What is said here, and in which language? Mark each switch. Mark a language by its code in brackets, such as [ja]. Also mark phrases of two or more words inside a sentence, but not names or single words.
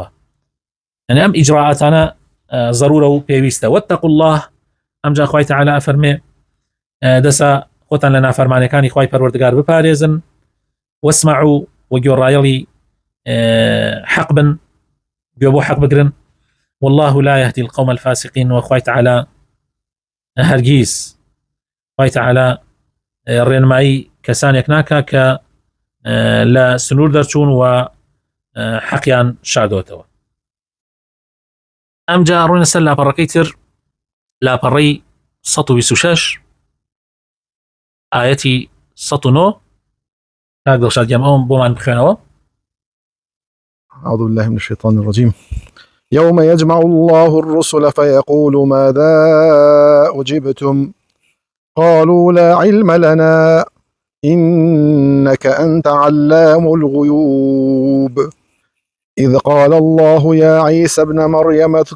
[ckb] يعني ئەم ئیجراعاتانە ضرورە و پێویستە. [ar] واتقوا الله [ckb] ئەمجا خوای تعالی ئەفەرمێ دەسا خۆتان لە نافەرمانیەکانی خوای پەروەردگار بپارێزن واسمعوا وگوێڕایەڵی حەق بن گوێ بۆ حەق بگرن [ar] والله لا يهدي القوم الفاسقين [ckb] وخوای تعالی هەرگیز خوای تعالی ڕێنمایی کەسانێک ناکا کە لە سنوور دەرچوون و حەقیان شاردۆتەوە. ئەمجا ڕووینە سەر لاپەڕەکەی تر لاپەڕەی 126 آيتي 109 كاك دڵشاد گیان ئەوم بۆمان بخوێنەوە. [ar] أعوذ بالله من الشيطان الرجيم. يوم يجمع الله الرسل فيقول ماذا أجبتم قالوا لا علم لنا إنك أنت علام الغيوب إذ قال الله يا عيسى ابن مريم